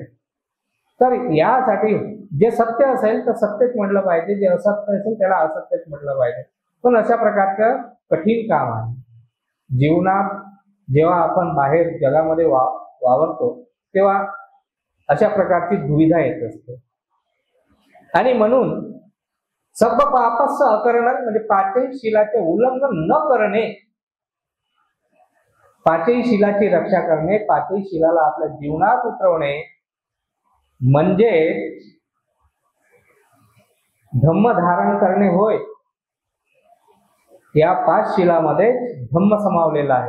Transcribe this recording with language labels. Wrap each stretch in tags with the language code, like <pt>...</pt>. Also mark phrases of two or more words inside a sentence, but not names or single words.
<mr>तर यासाठी जे सत्य असेल तर सत्यच म्हटलं पाहिजे, जे असत्य असेल त्याला असत्यच म्हटलं पाहिजे. पण अशा प्रकारचं कठीण काम आहे. जीवनात जेव्हा आपण बाहेर जगामध्ये वावरतो तेव्हा अशा प्रकारची दुविधा येत असते. आणि म्हणून</mr> <pi>सब पापस्य अकरणं</pi> <mr>म्हणजे पाचही शीलाचे उल्लंघन न करणे, पाचही शीलाची रक्षा करणे, पाचही शीलाला आपल्या जीवनात उतरवणे म्हणजे धम्म धारण करणे होय. या 5 शिलामध्ये धम्म समावलेला आहे.</mr>